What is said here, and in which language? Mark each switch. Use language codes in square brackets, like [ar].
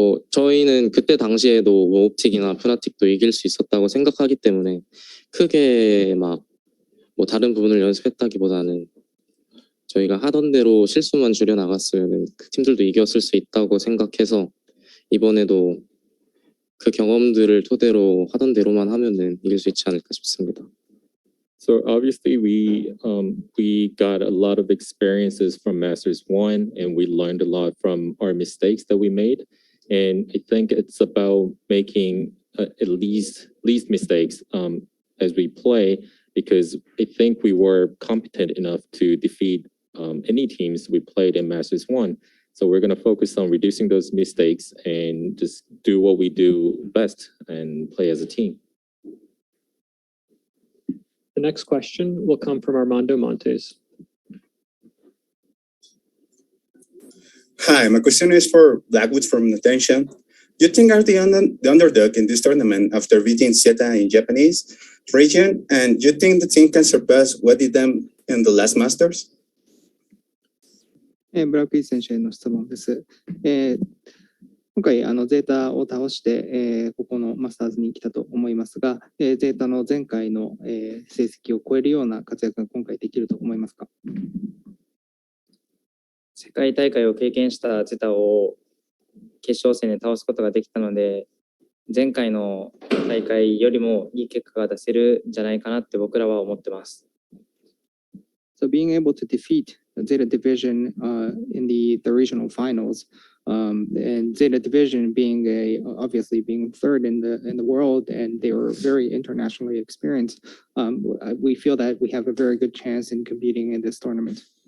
[ko] 저희는 그때 당시에도 옵틱이나 푸나틱도 이길 수 있었다고 생각하기 때문에 크게 다른 부분을 연습했다기보다는 저희가 하던 대로 실수만 줄여 나갔으면 그 팀들도 이겼을 수 있다고 생각해서 이번에도 그 경험들을 토대로 하던 대로만 하면은 이길 수 있지 않을까 싶습니다. [en] So obviously we got a lot of experiences from Masters 1 and we learned a lot from our mistakes that we made, and I think it's about making at least mistakes as we play, because I think we were competent enough to defeat any teams we played in Masters 1. So we're going to focus on reducing those mistakes and just do what we do best and play as a team. The next question will come from Armando Montes. Hi, my question is for Blackwood from Northeption. You think are the underdog in this tournament after beating Zeta in Japanese? region, and you think the team can surpass what did them in the last Masters? [ja] ブラックイー選手への質問です。今回ゼータを倒して、ここのマスターズに来たと思いますが、ゼータの前回の、成績を超えるような活躍が今回できると思いますか？世界大会を経験したゼタを決勝戦で倒すことができたので、前回の大会よりもいい結果が出せるんじゃないかなって僕らは思ってます。 [en] So being able to defeat Zeta Division in the regional finals, and Zeta Division being obviously being third in the world, and they were very internationally experienced, we feel that we have a very good chance in competing in this tournament.